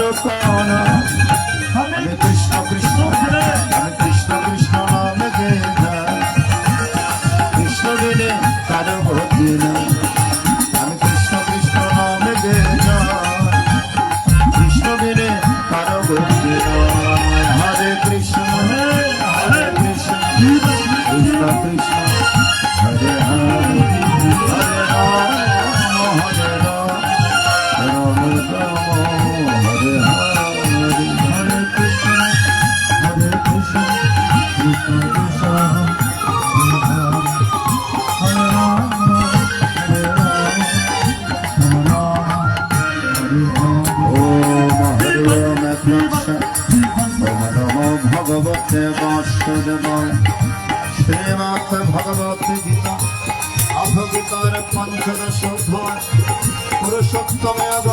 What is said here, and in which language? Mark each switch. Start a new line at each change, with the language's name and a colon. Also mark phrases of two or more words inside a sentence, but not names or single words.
Bangla: কারণা
Sanskrit: হরে কৃষ্ণ কৃষ্ণ হরে কৃষ্ণ কৃষ্ণ
Bangla: নামে জয় কৃষ্ণ বিনে কারো গতি নাই আমি কৃষ্ণ কৃষ্ণ নামে জয় কৃষ্ণ বিনে কারো গতি নাই
Sanskrit: হরে কৃষ্ণ কৃষ্ণ কৃষ্ণ কৃষ্ণ হরে হরে হরে রাম হরে রাম রাম রাম হরে হরে হরে কৃষ্ণ কৃষ্ণ কৃষ্ণ কৃষ্ণ হরে রাম হরে রাম ওম হরি ওম ওম নমো ভগবতে বাসুদেবায় শ্রীমৎ ভগবত গীতা অভগীতার পঞ্চদশ অধ্যায় পুরুষোত্তমে